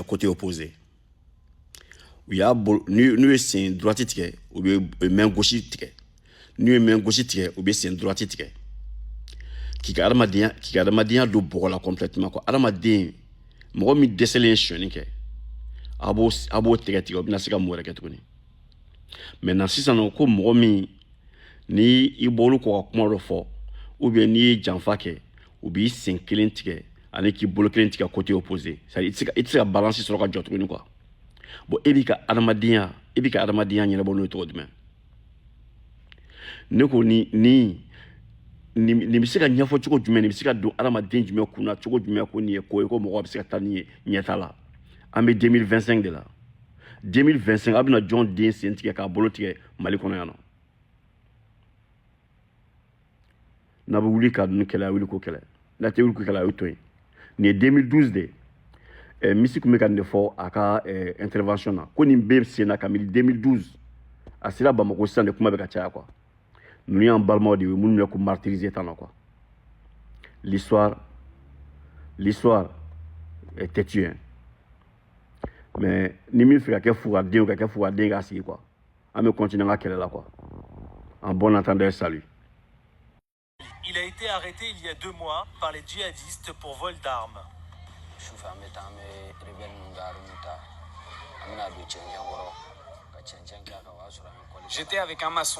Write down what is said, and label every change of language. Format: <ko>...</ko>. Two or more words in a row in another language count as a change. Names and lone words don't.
<fr>côté opposé</fr> <bm>u y'a bolo n'u ye sen droite tigɛ u bɛ</bm> <fr>main gauche</fr> <bm>tigɛ n'u ye</bm> <fr>main gauche</fr> <bm>tigɛ u bɛ sen droite tigɛ k'i ka adamadenya don bɔgɔ la</bm> <fr>complètement quoi</fr> <bm>adamaden mɔgɔ min dɛsɛlen ye sonyani kɛ a b'o tigɛ tigɛ o bɛna se ka mun wɛrɛ kɛ tuguni maintenant sisan nɔ ko mɔgɔ min ni i bɔr'u kɔ ka kuma dɔ fɔ</bm> <fr>ou bien</fr> <bm>n'i ye janfa kɛ u b'i sen kelen tigɛ ani k'i bolo kelen tigɛ</bm> <fr>côté opposé c'est-à-dire</fr> <bm>i tɛ se ka balance sɔrɔ ka jɔ tuguni</bm> <fr>quoi bon</fr> <bm>e b'i ka adamadenya ɲɛnabɔ n'o ye cogo jumɛn ne ko nin bɛ se ka ɲɛfɔ cogo jumɛn nin bɛ se ka don adamaden jumɛn kunna cogo jumɛn ko nin ye ko ye ko mɔgɔ bɛ se ka taa nin ye ɲɛta la an bɛ 2025 de la 2025 a bɛna jɔn den sen tigɛ k'a bolo tigɛ Mali kɔnɔ yan nɔ n'a bɛ wuli ka ninnu kɛlɛ a wuli ko kɛlɛ n'a tɛ wuli ko kɛlɛ a y'o to yen nin ye 2012 de ye Misi tun bɛ ka nin de fɔ a ka intervention na ko nin bɛ sen na kabini 2012 a sera Bamako sisan de kuma bɛ ka caya</bm> <fr>quoi nous</fr> <bm>y'an balimaw de ye minnu bɛ ko martyriser tan na</bm> <fr>quoi l'histoire est têtue mais</fr> <bm>ni min fɛ ka kɛ fugaden ka kɛ fugaden k'a sigi quoi an bɛ continuer an ka kɛlɛ la</bm> <fr>quoi en bon entendeur salut. Il a été arrêté il y a 2 mois par les djihadistes pour vol d'armes. J'étais avec un maçon.</fr>